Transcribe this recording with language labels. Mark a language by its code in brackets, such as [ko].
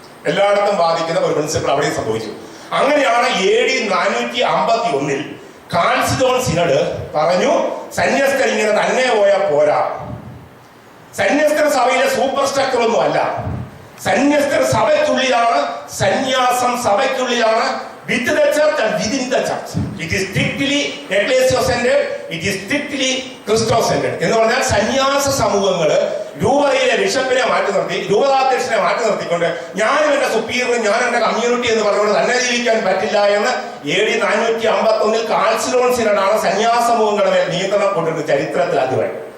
[ml] എല്ലായിടത്തും ബാധിക്കുന്ന ഒരു പ്രിൻസിപ്പിൾ അവിടെയും സംഭവിച്ചു. അങ്ങനെയാണ് AD 451 കാൽസിഡോൺ സിനഡ് പറഞ്ഞു, സന്യസ്തർ ഇങ്ങനെ തന്നെ പോയാൽ പോരാ, സന്യസ്തർ സഭയിലെ സൂപ്പർ സ്ട്രക്ചർ ഒന്നും അല്ല, സന്യസ്തർ സഭയ്ക്കുള്ളിലാണ്, സന്യാസം സഭയ്ക്കുള്ളിലാണ്, [en] with the church and within the church. It is strictly ecclesia-centered, it is strictly Christo-centered. [ml] എന്ന് പറഞ്ഞാൽ സന്യാസ സമൂഹങ്ങൾ രൂപതയിലെ ബിഷപ്പിനെ മാറ്റി നിർത്തി, രൂപതാധ്യക്ഷനെ മാറ്റി നിർത്തിക്കൊണ്ട് ഞാനും എന്റെ സുപ്പീരിയർ, ഞാൻ എന്റെ കമ്മ്യൂണിറ്റി എന്ന് പറഞ്ഞുകൊണ്ട് തന്നെ ജീവിക്കാൻ പറ്റില്ല എന്ന് AD 451 കാൽസിഡോൺ സിനഡാണ് സന്യാസ സമൂഹങ്ങളുടെ മേൽ നിയന്ത്രണം കൊണ്ടിരുന്ന ചരിത്രത്തിൽ ആദ്യമായി.